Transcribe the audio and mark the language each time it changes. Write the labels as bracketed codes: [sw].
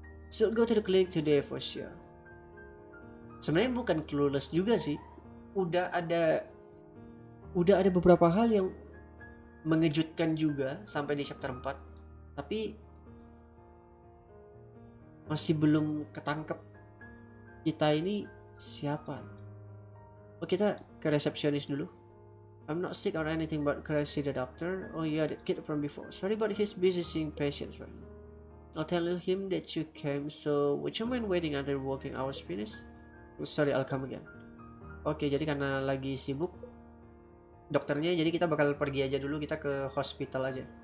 [en] So go to the clinic today for sure. [id] Sebenarnya bukan clueless juga sih. Udah ada beberapa hal yang mengejutkan juga sampai di chapter 4. Tapi masih belum ketangkep kita ini siapa. Oh, kita ke resepsionis dulu. [en] I'm not sick or anything, but could I see the doctor? Oh yeah, the kid from before. Sorry, but he's busy seeing patients right now. I'll tell him that you came, so would you mind waiting until working hours finish? Oh, sorry, I'll come again. [id] Oke, jadi karena lagi sibuk dokternya, jadi kita bakal pergi aja dulu, kita ke hospital aja.